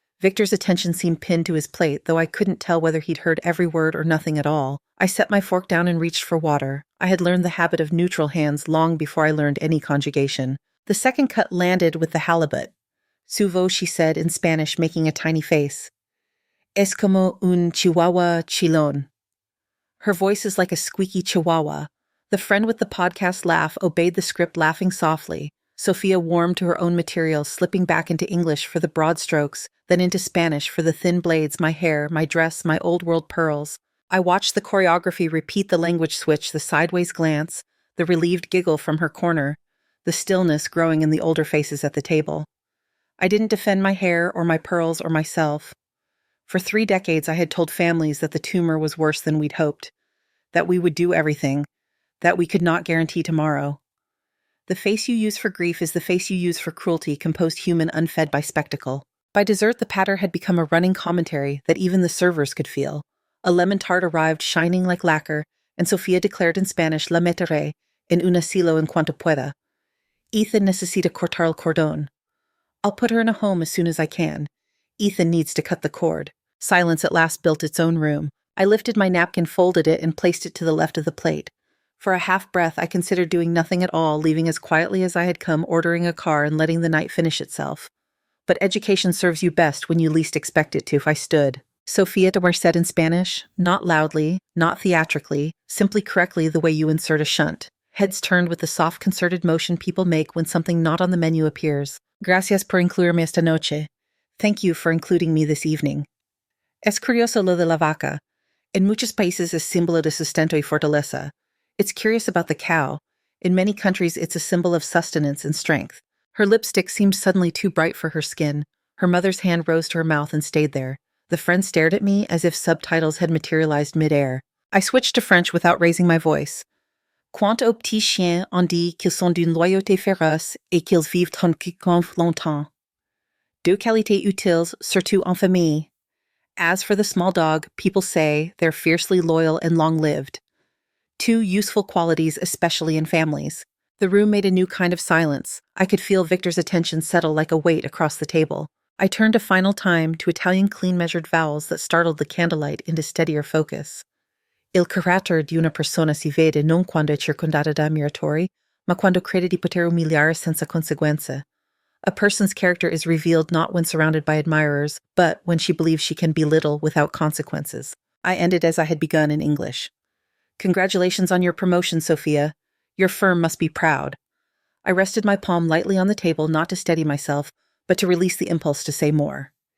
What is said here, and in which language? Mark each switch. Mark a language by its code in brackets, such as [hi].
[en] Victor's attention seemed pinned to his plate, though I couldn't tell whether he'd heard every word or nothing at all. I set my fork down and reached for water. I had learned the habit of neutral hands long before I learned any conjugation. The second cut landed with the halibut. "Suvo," she said in Spanish, making a tiny face. [es] "Es como un chihuahua chilón." [en] Her voice is like a squeaky chihuahua. The friend with the podcast laugh obeyed the script, laughing softly. Sophia warmed to her own material, slipping back into English for the broad strokes, then into Spanish for the thin blades, my hair, my dress, my old-world pearls. I watched the choreography repeat, the language switch, the sideways glance, the relieved giggle from her corner, the stillness growing in the older faces at the table. I didn't defend my hair or my pearls or myself. For 3 decades, I had told families that the tumor was worse than we'd hoped, that we would do everything, that we could not guarantee tomorrow. The face you use for grief is the face you use for cruelty, composed human unfed by spectacle. By dessert, the patter had become a running commentary that even the servers could feel. A lemon tart arrived shining like lacquer, and Sofia declared in Spanish, [es] "La meteré en un asilo en cuanto pueda." Ethan necesita cortar el cordón. [en] I'll put her in a home as soon as I can. Ethan needs to cut the cord. Silence at last built its own room. I lifted my napkin, folded it, and placed it to the left of the plate. For a half-breath, I considered doing nothing at all, leaving as quietly as I had come, ordering a car and letting the night finish itself. But education serves you best when you least expect it to. I stood. Sofia de Merced in Spanish, not loudly, not theatrically, simply correctly the way you insert a shunt. Heads turned with the soft concerted motion people make when something not on the menu appears. [es] Gracias por incluirme esta noche. [en] Thank you for including me this evening. [es] Es curioso lo de la vaca. En muchos países es símbolo de sustento y fortaleza. [en] It's curious about the cow. In many countries, it's a symbol of sustenance and strength. Her lipstick seemed suddenly too bright for her skin. Her mother's hand rose to her mouth and stayed there. The friend stared at me as if subtitles had materialized mid-air. I switched to French without raising my voice. [fr] Quant aux petits chiens, on dit qu'ils sont d'une loyauté féroce et qu'ils vivent tranquillement longtemps. Deux qualités utiles, surtout en famille. [en] As for the small dog, people say they're fiercely loyal and long-lived. 2 useful qualities, especially in families. The room made a new kind of silence. I could feel Victor's attention settle like a weight across the table. I turned a final time to Italian clean-measured vowels that startled the candlelight into steadier focus. [it] Il carattere di una persona si vede non quando è circondata da ammiratori, ma quando crede di poter umiliare senza conseguenze. [en] A person's character is revealed not when surrounded by admirers, but when she believes she can belittle without consequences. I ended as I had begun in English. Congratulations on your promotion, Sofia. Your firm must be proud. I rested my palm lightly on the table, not to steady myself, but to release the impulse to say more.